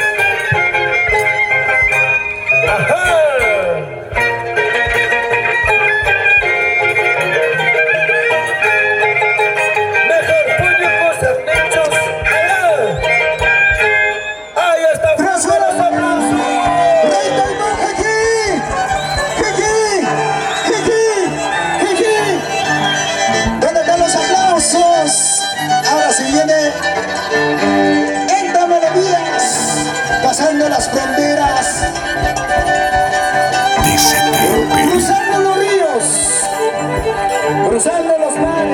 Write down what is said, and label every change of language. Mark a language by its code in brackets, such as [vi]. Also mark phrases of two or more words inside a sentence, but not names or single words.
[es] ¡Ajá! Mejor puño con sernichos. ¡Allá! ¡Ahí está Rasurero, aplausos! ¡Rey Taitán, Jiki! ¡Jiki! ¡Jiki! ¡Jiki! ¿Dónde están los aplausos? Ahora se viene Enta Melodías, pasando las fronteras, DCT Perú. cruzando los ríos, cruzando los mares.